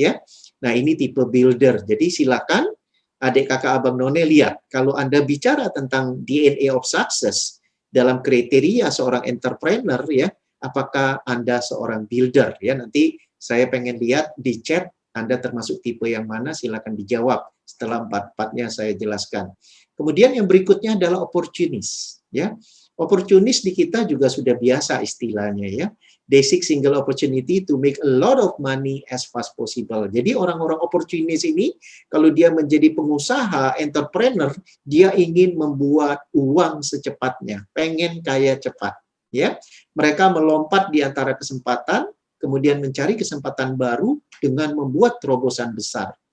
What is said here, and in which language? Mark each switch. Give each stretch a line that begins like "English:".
Indonesian: Ya, nah ini tipe builder. Jadi silakan adik kakak abang none lihat, kalau Anda bicara tentang DNA of success dalam kriteria seorang entrepreneur ya, apakah Anda seorang builder ya? Nanti saya pengen lihat di chat Anda termasuk tipe yang mana, silakan dijawab setelah 4-4-nya saya jelaskan. Kemudian yang berikutnya adalah opportunist ya. Opportunist di kita juga sudah biasa istilahnya ya.
English: They seek single opportunity to make a lot of money as fast possible.
Indonesian: Jadi orang-orang opportunist ini kalau dia menjadi pengusaha, entrepreneur, dia ingin membuat uang secepatnya, pengen kaya cepat, ya. Mereka melompat di antara kesempatan, kemudian mencari kesempatan baru dengan membuat terobosan besar.